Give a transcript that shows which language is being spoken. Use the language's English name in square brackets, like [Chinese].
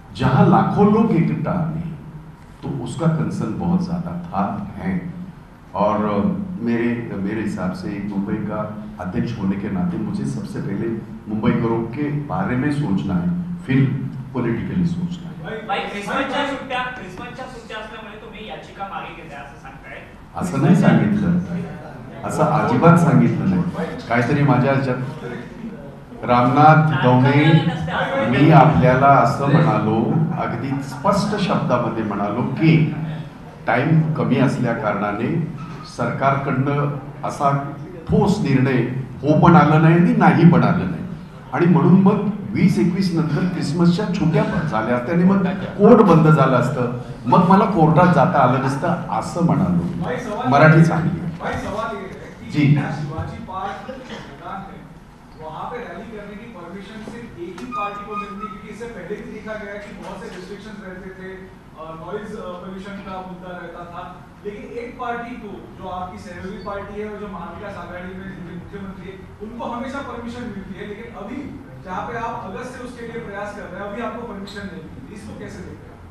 [Hindi] जहाँ लाखों लोग इकट्ठा आते हैं तो उसका कंसर्न बहुत ज़्यादा था, है। और मेरे हिसाब से एक मुंबई का अध्यक्ष होने के नाते मुझे सबसे पहले मुंबई करों के बारे में सोचना है, फिर पॉलिटिकली सोचना है। [Marathi] भाई क्रिसमसच्या सुट्ट्या असल्यामुळे तुम्ही याचिका मागे घेताय असं सांगताय? असं नाही सांगितलं, असं अजिबात सांगितलं नाही। काहीतरी माझ्या रामनाथ गवणे, मी आपल्याला असं म्हणालो, अगदी स्पष्ट शब्दामध्ये म्हणालो की टाइम कमी असल्या कारणाने सरकारकडनं असा ठोस निर्णय हो पण आलं नाही आणि नाही पण आलं नाही, आणि म्हणून मग 20-21 नंतर क्रिसमसच्या छुट्ट्या झाल्या असत्या आणि मग कोर्ट बंद झालं असतं, मग मला कोर्टात जाता आलं नसतं असं म्हणालो। मराठी चांगली जी। [Hindi] शिवाजी पार्क मैदान है, वहाँ पे रैली करने की परमिशन सिर्फ एक ही पार्टी को मिलती, क्योंकि इससे पहले भी देखा गया कि बहुत से रिस्ट्रिक्शंस रहते थे, नॉइज पोल्यूशन का मुद्दा रहता था, लेकिन एक पार्टी को, जो आपकी सहयोगी पार्टी है और जो महाविकास आघाड़ी में जिनके मुख्यमंत्री है, उनको हमेशा परमिशन मिलती है, लेकिन अभी जहाँ पे आप अगस्त से उसके लिए प्रयास कर रहे हैं, अभी आपको परमिशन नहीं मिलती, इसको कैसे देखते हैं?